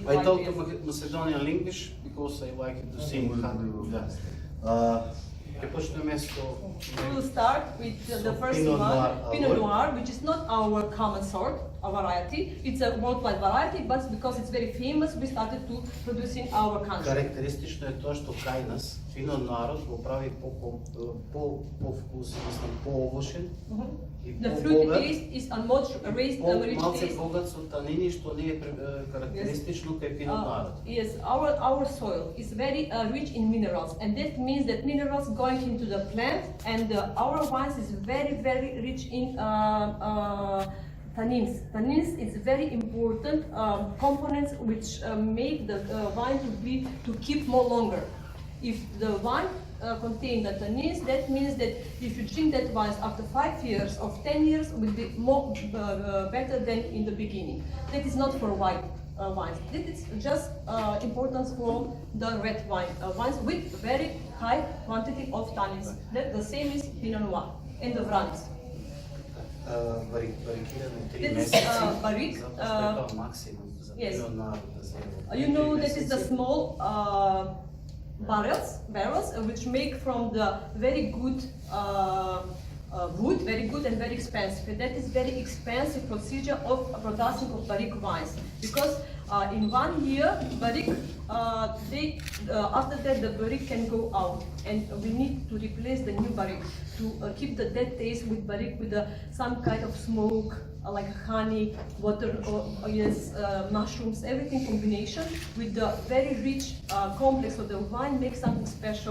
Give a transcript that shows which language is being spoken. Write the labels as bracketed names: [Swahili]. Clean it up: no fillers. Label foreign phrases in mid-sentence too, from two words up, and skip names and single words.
[English] I talk to Macedonian language because I like to sing. We will start with the first one, Pinot Noir, which is not our common sort, a variety. It's a worldwide variety, but because it's very famous, we started to produce in our country. [Macedonian] Характеристично е то, што кај нас Pinot Noir го прави по-вкусен, по-овошен. [English] The fruit taste is a much raised rich [Macedonian] Малце [English] taste. [Macedonian] богат со танини, што не е характеристично кај Pinot Noir. [English] Yes, our soil is very rich in minerals, and that means that minerals going into the plant, and our wines is very rich in tannins. Tannins is very important components which make the wine to keep more longer. If the wine contains the tannins, that means that if you drink that wine after 5 years or 10 years, will be more better than in the beginning. That is not for white wines. This is just importance for the red wine wines with very high quantity of tannins. That the same is Pinot Noir and the Vranic. [Macedonian] Барикираме 3 месеца, барик, затоа е максимум за Pinot Noir да се. [English] You know that is the small barrels which make from the very good wood, very good and very expensive. And that is very expensive procedure of production of barrique wines, because in 1 year barrique, after that the barrique can go out, and we need to replace the new barrique to keep the dead taste with barrique with some kind of smoke, like honey, water, mushrooms, everything combination with the very rich complex of the wine makes something special.